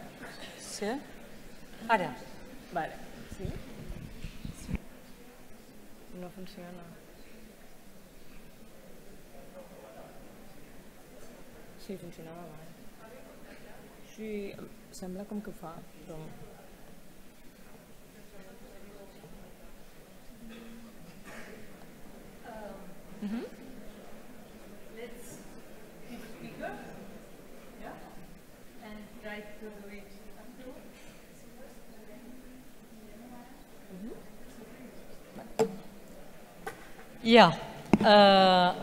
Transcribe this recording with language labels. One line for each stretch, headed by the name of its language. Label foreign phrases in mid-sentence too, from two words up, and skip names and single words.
Catalan: Sí? Ara? Vale. Sí? No funciona. Sí, funcionava abans. Sí, sembla com que ho fa, però...
English: Let's give a speaker, and try to do it afterwards.